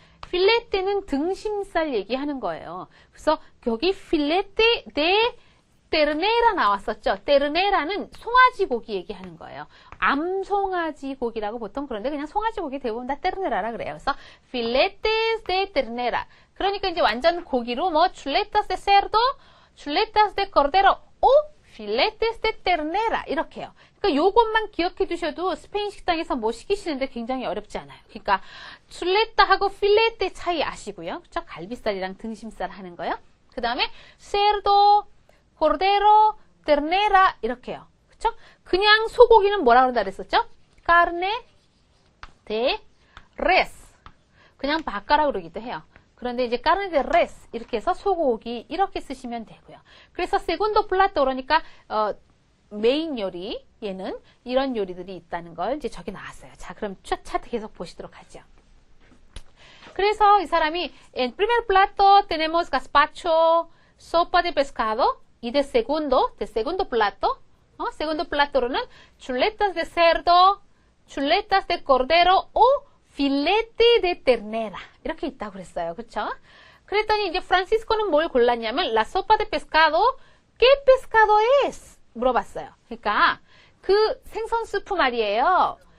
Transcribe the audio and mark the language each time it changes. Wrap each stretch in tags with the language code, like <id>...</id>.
<ko>필레테는 등심살 얘기하는 거예요. 그래서 여기 필레테 데 테르네라 나왔었죠. 테르네라는 송아지 고기 얘기하는 거예요. 암송아지 고기라고 보통 그런데 그냥 송아지 고기 대부분 다 테르네라라 그래요. 그래서 필레테 데 테르네라. 그러니까 이제 완전 고기로 출레타스 데 세르도, 출레타스 데 코르데로, 오</ko> <es>filetes de ternera</es> <ko>이렇게요. 그러니까 요것만 기억해 두셔도 스페인 식당에서 뭐 시키시는데 굉장히 어렵지 않아요. 그러니까 chuleta하고 filete 차이 아시고요. 그렇죠? 갈비살이랑 등심살 하는 거요. 그 다음에 cerdo, cordero, ternera 이렇게요. 그렇죠? 그냥 소고기는 뭐라 그런다 그랬었죠?</ko> <es>carne de res.</es> <ko>그냥 바까라 그러기도 해요. 그런데 이제 carne de res 이렇게 해서 소고기 이렇게 쓰시면 되고요. 그래서 segundo plato 그러니까 메인 요리 얘는 이런 요리들이 있다는 걸 이제 적이 나왔어요. 자, 그럼 차트 계속 보시도록 하죠. 그래서 이 사람이</ko> <es>en primer plato tenemos gazpacho, sopa de pescado y de segundo plato, segundo plato로는 chuletas de cerdo, chuletas de cordero o filete de ternera</es> <ko>이렇게 있다고 그랬어요. 그렇죠? 그랬더니 이제 프란시스코는 뭘 골랐냐면</ko> <es>la sopa de pescado, ¿qué pescado es?</es> <ko>물어봤어요. 그러니까 그 생선 수프 말이에요.</ko>